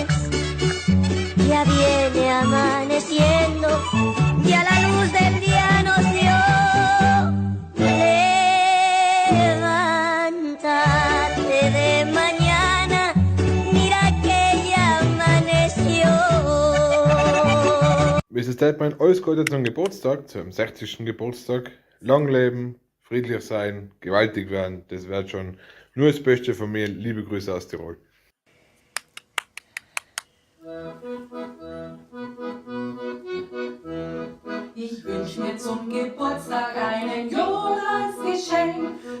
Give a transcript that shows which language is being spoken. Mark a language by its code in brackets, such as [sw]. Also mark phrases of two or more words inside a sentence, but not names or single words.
[es] Ya viene amaneciendo, ya la luz del día nos dio. Levántate de mañana, mira que ya amaneció. [de] Mrs. Deadman, alles Gute zum Geburtstag, zum 60. Geburtstag. Lang leben, friedlich sein, gewaltig werden, das wäre schon nur das Beste von mir. Liebe Grüße aus Tirol. Ich wünsch mir zum Geburtstag einen Jodel als Geschenk.